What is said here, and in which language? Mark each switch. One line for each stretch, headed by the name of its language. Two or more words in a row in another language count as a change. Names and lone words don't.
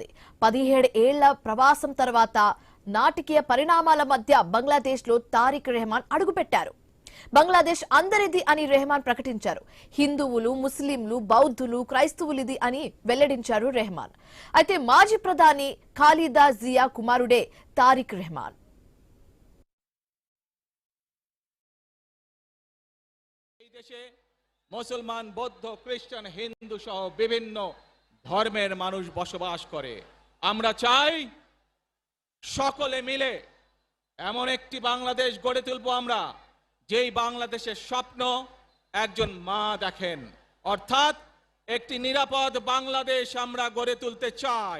Telugu: 17 ఏళ్ల ప్రవాసం తర్వాత నాటకీయ పరిణామాల మధ్య బంగ్లాదేశ్ లో తారిక్ రెహమాన్ అడుగుపెట్టారు. బంగ్లాదేశ్ అందరిది అని రెహమాన్ ప్రకటించారు. హిందువులు, ముస్లింలు, బౌద్ధులు, క్రైస్తవులిది అని వెల్లడించారు రెహమాన్. అయితే మాజీ ప్రధాని ఖాలిదా జియా కుమారుడే తారిక్ రెహమాన్.
Bangla: দেশে মুসলমান, বৌদ্ধ, খ্রিস্টান, হিন্দু সহ বিভিন্ন ধর্মের মানুষ বসবাস করে। আমরা চাই সকলে মিলে এমন একটি বাংলাদেশ গড়ে তুলব আমরা, যেই বাংলাদেশের স্বপ্ন একজন মা দেখেন, অর্থাৎ একটি নিরাপদ বাংলাদেশ আমরা গড়ে তুলতে চাই।